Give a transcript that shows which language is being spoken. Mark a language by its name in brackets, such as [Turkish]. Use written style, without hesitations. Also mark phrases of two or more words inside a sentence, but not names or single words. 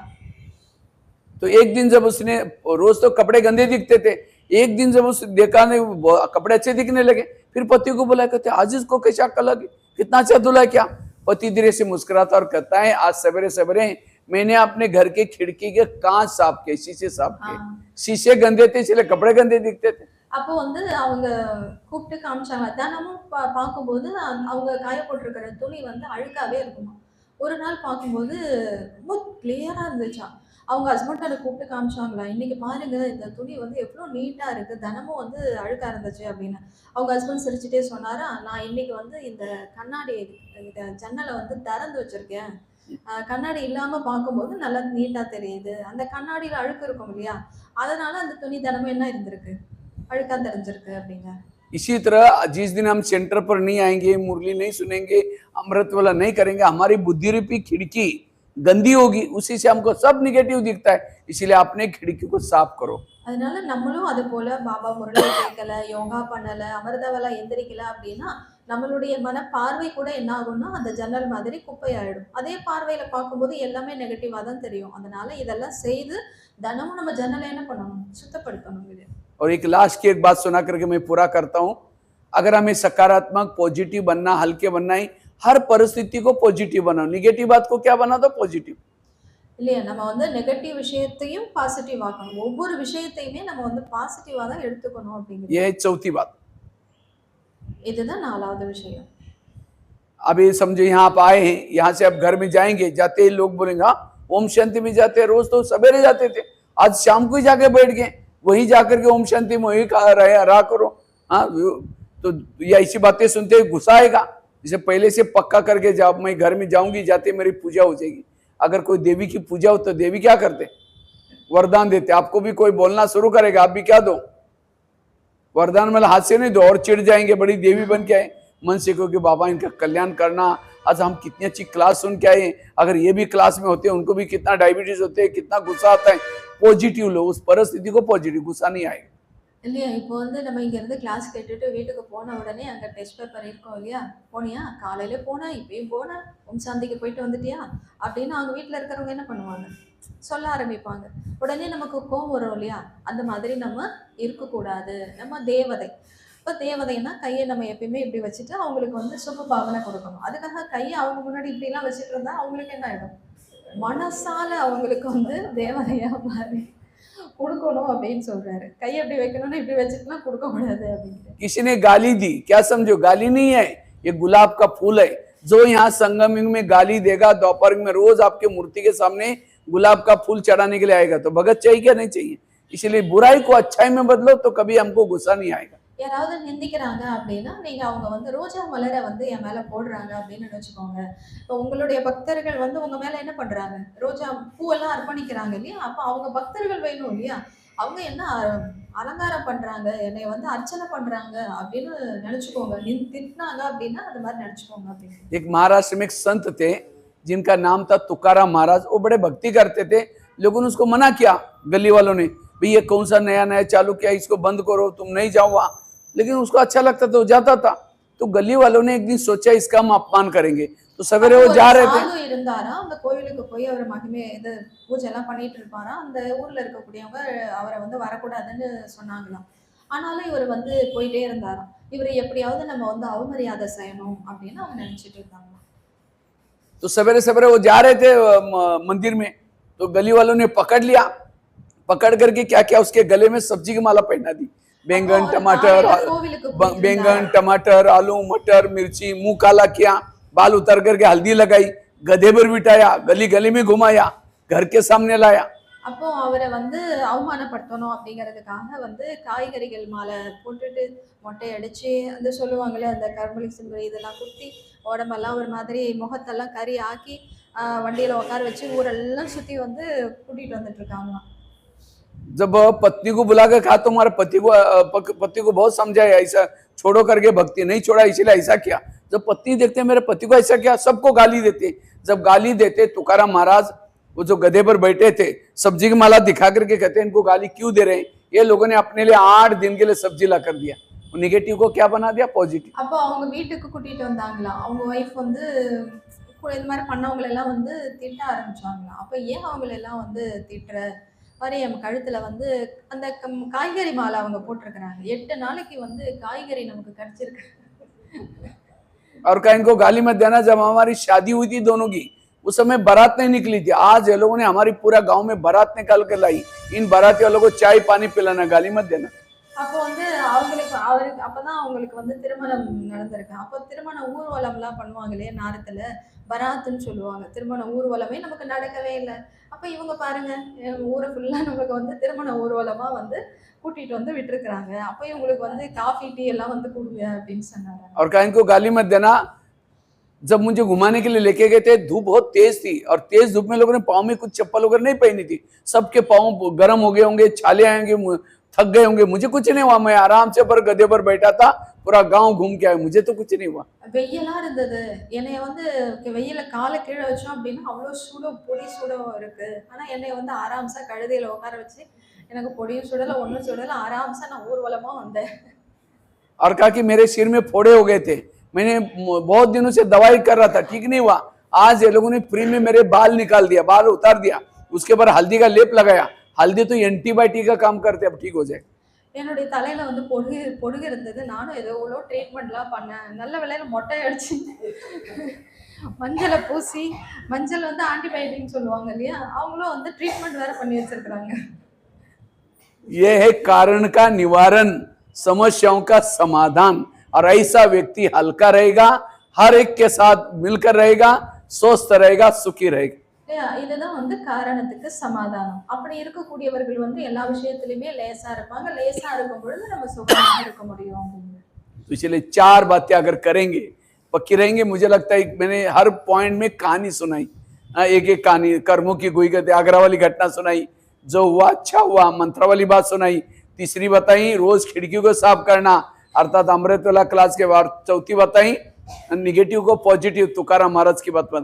[Hindi] तो एक दिन जब उसने, रोज तो कपड़े गंदे दिखते थे, एक दिन जब उस देखा नहीं कपड़े अच्छे दिखने लगे, फिर पति को बुलाया, कहते आज इसको कैसा अक्ल लगी, कितना अच्छा धुला क्या। पति धीरे से मुस्कुराता और कहता है आज सवेरे सवेरे मैंने अपने घर के खिड़की के कांच साफ किए, शीशे साफ किए, शीशे गंदे थे इसलिए कपड़े गंदे दिखते थे। [Tamil] அப்போ வந்து அவங்க கூப்பிட்டு காமிச்சாங்க, தினமும் பார்க்கும்போது அவங்க காய போட்டிருக்கிற துணி வந்து அழுக்காவே இருக்குமா, ஒரு நாள் பார்க்கும்போது ரொம்ப கிளியரா இருந்துச்சா, அவங்க ஹஸ்பண்ட் அதை கூப்பிட்டு காமிச்சாங்களா, இன்னைக்கு பாருங்க இந்த துணி வந்து எவ்வளோ நீட்டா இருக்கு, தினமும் வந்து அழுக்கா இருந்துச்சு அப்படின்னு. அவங்க ஹஸ்பண்ட் சிரிச்சுட்டே சொன்னாரா, நான் இன்னைக்கு வந்து இந்த கண்ணாடி இந்த ஜன்னலை வந்து திறந்து வச்சிருக்கேன், கண்ணாடி இல்லாம பார்க்கும்போது நல்லா நீட்டா தெரியுது, அந்த கண்ணாடியில அழுக்கு இருக்கும் இல்லையா, அதனால அந்த துணி தினமும் என்ன இருந்திருக்கு, அழுக்கா தெரிஞ்சிருக்கு அப்படிங்க. [Hindi] इसी तरह जिस दिन हम सेंटर पर नहीं आएंगे, मुरली नहीं सुनेंगे, अमृत वाला नहीं करेंगे, हमारी बुद्धि रूपी खिड़की गंदी होगी, उसी से हमको सब निगेटिव दिखता है। इसीलिए अपने खिड़की को साफ करो। [Tamil] அதனால நம்மளும் அது போல பாபா முரளி கேட்கல, யோகா பண்ணல, அமிர்தவலா எந்திரிக்கல அப்படின்னா நம்மளுடைய மன பார்வை கூட என்ன ஆகும்னா அந்த ஜன்னல் மாதிரி குப்பையாயிடும். அதே பார்வையில பார்க்கும்போது எல்லாமே நெகட்டிவா தான் தெரியும். அதனால இதெல்லாம் செய்து தினமும் நம்ம ஜன்னலை என்ன பண்ணணும், சுத்தப்படுத்தணும் இது. [Hindi] और एक लास्ट की एक बात सुना करके मैं पूरा करता हूं। अगर हमें सकारात्मक पॉजिटिव बनना, हल्के बनना है, हर परिस्थिति को पॉजिटिव बनाओ, निगेटिव बात को क्या बना दो पॉजिटिव। [Tamil] இல்லையா, நம்ம வந்து நெகட்டிவ் விஷயத்தையும் பாசிட்டிவ் ஆக்கணும், ஒவ்வொரு விஷயத்தையுமே நம்ம வந்து பாசிட்டிவா தான் எடுத்துக்கணும் அப்படிங்கிறது. [Hindi] यह चौथी बात। [Tamil] இதுதான் 4வது விஷயம். [Hindi] अभी समझो यहाँ आप आए हैं, यहाँ से आप घर में जाएंगे, जाते ही लोग बोलेंगे हाँ ओम शांति में जाते हैं, रोज तो सवेरे जाते थे, आज शाम को ही जाके बैठ गए, वही जाकर के ओम शांति में वही रहा करो। हाँ तो ये ऐसी बातें सुनते ही गुस्सा आएगा। जैसे पहले से पक्का करके जाओ, मैं घर में जाऊंगी, जाते मेरी पूजा हो जाएगी। अगर कोई देवी की पूजा हो तो देवी क्या करते, वरदान देते। आपको भी कोई बोलना शुरू करेगा, आप भी क्या दो वरदान, मतलब हाथ से नहीं दो, और चिढ़ जाएंगे, बड़ी देवी बन के आए। मन से कहो कि बाबा इनका कल्याण करना, आज हम कितनी अच्छी क्लास सुन के आए, अगर ये भी क्लास में होते हैं उनको भी कितना डायबिटीज होते हैं, कितना गुस्सा आता है। पॉजिटिव लो, उस परिस्थिति को पॉजिटिव, गुस्सा नहीं आएगा। [Tamil] இல்லையா, இப்போ வந்து நம்ம இங்கேருந்து கிளாஸ் கேட்டுட்டு வீட்டுக்கு போன உடனே அங்கே [English] test paper [Tamil] இருக்கும் இல்லையா, போனியா காலையில போனேன், இப்பயும் போனேன், ஓம் சாந்திக்கு போயிட்டு வந்துட்டியா அப்படின்னு அவங்க வீட்டில் இருக்கிறவங்க என்ன பண்ணுவாங்க, சொல்ல ஆரம்பிப்பாங்க. உடனே நமக்கு கோவம் வரும் இல்லையா, அந்த மாதிரி நம்ம இருக்கக்கூடாது. நம்ம தேவதை, இப்போ தேவதைன்னா கையை நம்ம எப்பயுமே இப்படி வச்சுட்டு அவங்களுக்கு வந்து சுப பாவனை கொடுக்கணும். அதுக்காக கையை அவங்க முன்னாடி இப்படிலாம் வச்சுட்டு இருந்தா அவங்களுக்கு என்ன ஆகிடும், மனசால அவங்களுக்கு வந்து தேவதையா மாறி கொடுக்கணும் அப்படின்னு சொல்றாரு. கையை எப்படி வைக்கணும்னா இப்படி வச்சுட்டுலாம் கொடுக்க கூடாது அப்படின்னு. [Hindi] किसी ने गाली दी, क्या समझो गाली नहीं है, ये गुलाब का फूल है। जो यहाँ संगम युग में गाली देगा, दोपहर में रोज आपके मूर्ति के सामने गुलाब का फूल चढ़ाने के लिए आएगा, तो भगत चाहिए क्या नहीं चाहिए। इसलिए बुराई को अच्छाई में बदलो तो कभी हमको गुस्सा नहीं आएगा। [Tamil] யாராவது நிந்திக்கிறாங்க அப்படின்னா நீங்க அவங்க வந்து ரோஜா மலரை வந்து என் மேல போடுறாங்க அப்படின்னு நினைச்சுக்கோங்க. இப்போ உங்களுடைய பக்தர்கள் வந்து உங்க மேல என்ன பண்றாங்க, ரோஜா பூவெல்லாம் அர்ப்பணிக்கிறாங்க இல்லையா, அப்போ அவங்க பக்தர்கள் வேணும் இல்லையா, அவங்க என்ன அலங்காரம் பண்றாங்க, என்னை வந்து அர்ச்சனை பண்றாங்க அப்படின்னு நினைச்சுக்கோங்க. திட்டினாங்க அப்படின்னா அது மாதிரி நினைச்சுக்கோங்க அப்படின்னு. [Hindi] एक महाराष्ट्र में एक संत थे जिनका नाम था तुकाराम महाराज। वो बड़े भक्ति करते थे, लेकिन उसको मना किया गली वालों ने, भाई ये कौन सा नया नया चालू किया, इसको बंद करो, तुम नहीं जाओ वहां। लेकिन उसको अच्छा लगता था, वो जाता था। तो गली वालों ने एक दिन सोचा इसका हम अपमान करेंगे, तो सवेरे वो जा रहे थे। [Tamil] சாது இருந்தாரா, அந்த கோயிலுக்கு போய் அவர் மகிமை இது பூஜை எல்லாம் பண்ணிட்டு இருப்பாரா, அந்த ஊர்ல இருக்கக்கூடியவங்க அவரை வந்து வரக்கூடாதுன்னு சொன்னாங்களாம். ஆனாலும் இவர் வந்து போயிட்டே இருந்தாராம். இவர் எப்படியாவது நம்ம வந்து அவமரியாதை செய்யணும் அப்படின்னு அவங்க நினைச்சிட்டு இருந்தாங்க. [Hindi] तो सवेरे सवेरे वो जा रहे थे मंदिर में, तो गली वालों ने पकड़ लिया, पकड़ करके क्या किया, उसके गले में सब्जी की माला पहना दी। बैंगन टमाटर, बैंगन टमाटर आलू मटर मिर्ची, मुंह काला किया, बाल उतर करके हल्दी लगाई, गधे पर बिठाया, गली गली में घुमाया, घर के सामने लाया। [Tamil] அப்போ அவரை வந்து அவமானப்படுத்தணும் அப்படிங்கிறதுக்காக வந்து காய்கறிகள் மாலை போட்டுட்டு மொட்டை அடிச்சு அந்த சொல்லுவாங்களே அந்த கர்மலி சிம்பு இதெல்லாம் குத்தி உடம்பெல்லாம் ஒரு மாதிரி முகத்தெல்லாம் கறி ஆக்கி வண்டியில உட்கார வச்சு ஊரெல்லாம் சுத்தி வந்து கூட்டிட்டு வந்துட்டு இருக்காங்களாம். [Hindi] जब पत्नी को बुला कर कहा, तुम्हारे पति को बहुत समझाया, ऐसा छोड़ो करके भक्ति नहीं छोड़ा, इसीलिए ऐसा किया। जब पत्नी देखते मेरे पति को ऐसा किया, सबको गाली देते। जब गाली देते, तुकाराम महाराज वो जो गधे पर बैठे थे सब्जी की माला दिखा करके कहते इनको गाली क्यों दे रहे हैं। ये लोगों ने अपने लिए 8 दिन के लिए सब्जी ला कर दिया, नेगेटिव को क्या बना दिया पॉजिटिव। [Tamil] அப்போ அவங்க வீட்டுக்கு கூட்டிட்டு வந்தாங்களாம். அவங்க வைஃப் வந்து இந்த மாதிரி பண்ணவங்களை எல்லாம் வந்து திட்ட ஆரம்பிச்சாங்களாம். அப்போ ஏன் அவங்களை எல்லாம் வந்து திட்டுற மாதிரி நம்ம கழுத்துல வந்து அந்த காய்கறி மாலை அவங்க போட்டிருக்கிறாங்க. 8 நாளைக்கு வந்து காய்கறி நமக்கு கிடைச்சிருக்கு. [Hindi] और कहीं इनको गाली मत देना। जब हमारी शादी हुई थी दोनों की, उस समय बारात नहीं निकली थी। आज ये लोगों ने हमारी पूरा गांव में बारात निकाल के लाई। इन बाराती वालों को चाय पानी पिलाना, गाली मत देना। [Tamil] அப்போ வந்து அவருக்கு அப்பதான் அவங்களுக்கு வந்து திருமணம் நடந்திருக்கு. அப்போ திருமண ஊர்வலம்லாம் பண்ணுவாங்க இல்லையா நாரத்துல, பராத்துன்னு சொல்லுவாங்க. திருமண ஊர்வலமே நமக்கு நடக்கவே இல்ல. அப்ப இவங்க பாருங்க, ஊர ஃபுல்லா நமக்கு வந்து திருமண ஊர்வலமா வந்து கூட்டிட்டு வந்து விட்டுருக்காங்க. அப்ப இவங்களுக்கு வந்து காஃபி, டீ எல்லாம் வந்து குடுங்க அப்படின்னு சொன்னாங்க. [Hindi] और कहा इनको गाली मत देना। जब मुझे घुमाने के लिए लेके गए थे, धूप बहुत तेज थी और तेज धूप में लोगों ने पाँव में कुछ चप्पल वगैरह नहीं पहनी थी, सबके पाँव गर्म हो गए होंगे, छाले आएंगे, थक गए होंगे। मुझे कुछ नहीं हुआ, मैं आराम से पर गधे पर बैठा था, पूरा गांव घूम के आया, मुझे तो कुछ नहीं हुआ। [Tamil] வெயிலா இருந்தது. என்னைய வந்து வெயில்ல கால கீழ வச்சோம் அப்படின்னா அவ்வளோ சூடும், பொடி சூடும் இருக்கு. ஆனா என்னைய வந்து ஆராம்சா கழுதையில உட்கார வச்சு எனக்கு பொடியும் சுடல, ஒண்ணும் சுடல. ஆராம்சா நான் ஊர்வலமா வந்தேன். [Hindi] और कहा कि मेरे सिर में फोड़े हो गए थे, मैंने बहुत दिनों से दवाई कर रहा था, ठीक नहीं हुआ। आज ये लोगों ने फ्री में मेरे बाल निकाल दिया, बाल उतार दिया, उसके बाद हल्दी का लेप लगाया। हल्दी तो एंटीबायोटिक का काम करते, अब ठीक हो जाए। [Tamil] என்னுடைய தலையில வந்து பொடுகு இருந்தது. நானும் ஏதோ எவ்வளோ ட்ரீட்மெண்ட்லாம் பண்ணேன். நல்ல வேளையில மொட்டை அடிச்சு மஞ்சளை பூசி, மஞ்சள் வந்து ஆன்டிபயோட்டிக்னு சொல்லுவாங்க இல்லையா, அவங்களும் வந்து ட்ரீட்மெண்ட் வேற பண்ணி வச்சிருக்காங்க. [Hindi] ये है कारण का निवारण, समस्याओं का समाधान। और ऐसा व्यक्ति हल्का रहेगा, हर एक के साथ मिलकर रहेगा, स्वस्थ रहेगा, सुखी रहेगा। [Tamil] இதுதான் வந்து காரணத்துக்கு சமாதானம். அப்படி இருக்கக்கூடியவர்கள் வந்து எல்லா விஷயத்திலுமே லேசா இருப்பாங்க. லேசா இருக்கும் பொழுது நம்ம சுகமா இருக்க முடியும் அப்படின்னு. [Hindi] तो इसलिए 4 बातें अगर करेंगे पक्की रहेंगे। मुझे लगता है मैंने हर पॉइंट में कहानी सुनाई, एक एक कहानी, कर्मों की गोई करते, आगरा वाली घटना सुनाई, जो हुआ अच्छा हुआ, मंत्र वाली बात सुनाई, तीसरी बताई रोज खिड़कियों को साफ करना अर्थात अमृत वाला क्लास के बाद, चौथी बताई निगेटिव को पॉजिटिव, तुकाराम महाराज की बात।